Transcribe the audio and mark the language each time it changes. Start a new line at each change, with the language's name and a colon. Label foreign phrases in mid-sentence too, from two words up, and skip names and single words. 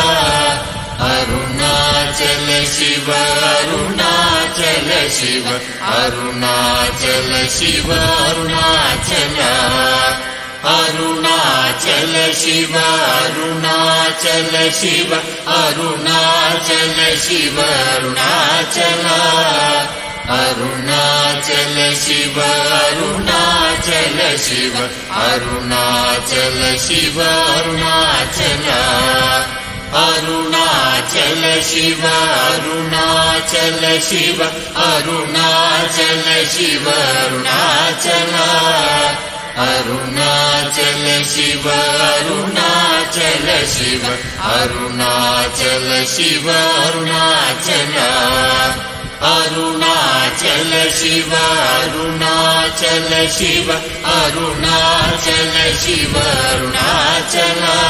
Sanskrit: अरुणाचल शिव अरुणाचल शिव अरुणाचल शिव अरुणाचल अरुणाचल शिव अरुणाचल शिव अरुणाचल शिव अरुणाचल அருணாச்சல சிவ அருணாச்சல சிவ அருணாச்சல சிவ அருணாச்சல அருணாச்சல சிவ அருணாச்சல சிவ அருணாச்சல சிவ அருணாச்சல அருணாச்சல சிவ அருணாச்சல சிவ அருணாச்சல சிவ அருணாச்சல அருணாச்சல சிவ அருணாச்சல சிவ அருணாச்சல சிவ அருணாச்சல